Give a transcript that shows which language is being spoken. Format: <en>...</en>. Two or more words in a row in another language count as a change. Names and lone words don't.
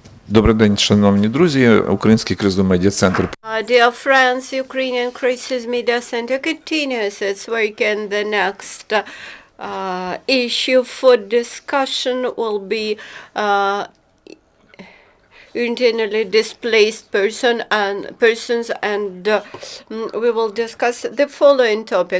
<uk>Добрий день, шановні друзі. Український кризовий медіа-центр.</uk> <en>Dear friends, Ukrainian Crisis Media Center continues its work, and the next issue for discussion will be internally displaced persons, and we will discuss the following topic.</en>